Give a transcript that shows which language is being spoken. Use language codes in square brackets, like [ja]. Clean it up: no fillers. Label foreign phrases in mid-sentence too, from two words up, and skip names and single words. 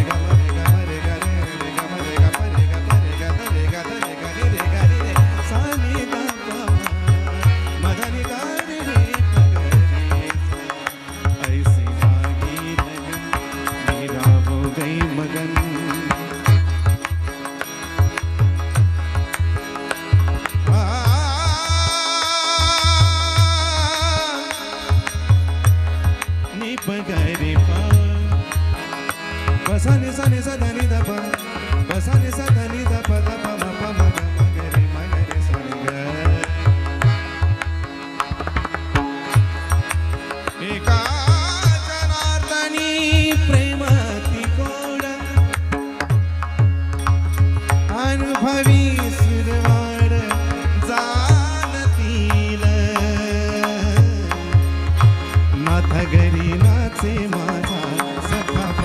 [hi] गा मा रे गा रे गा रे गा मा रे गा प रे गा रे गा रे गा रे गा रे रे सा नि गा पा मा धा नि गा रे रे प ग रे ऐसी लागी लगन मेरा हो गई मगन गरे पा बसा नि सा ध नि ध प बसा नि सा ध नि ध प ध प म प म ग म ग रे सा नि ग [mr] एका जनार्दनी प्रेमती गोड अनुभवी सुरवाड जाणतील माथा घरी नाचे माझा सखा